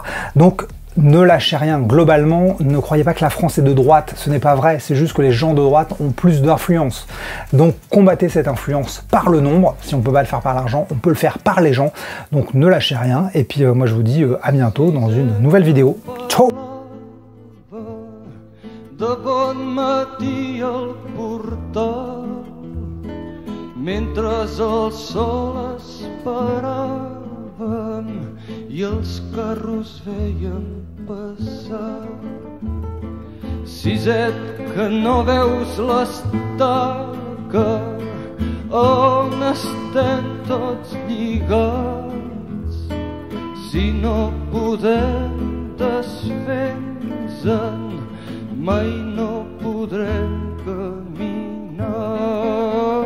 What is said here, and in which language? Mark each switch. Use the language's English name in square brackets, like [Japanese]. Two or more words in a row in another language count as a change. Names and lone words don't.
[French] Donc ne lâchez rien, globalement, ne croyez pas que la France est de droite, ce n'est pas vrai, c'est juste que les gens de droite ont plus d'influence. Donc combattez cette influence par le nombre, si on peut pas le faire par l'argent, on peut le faire par les gens, donc ne lâchez rien, et puis moi je vous dis à bientôt dans une nouvelle vidéo. Ciao! [Catalan] De bon matí al portal, mentre el sol esperàvem i els carros veien passar. Siset, que no veus l'estaca on estem tots lligats, si no podem desfer-nos-en mai no podrem caminar.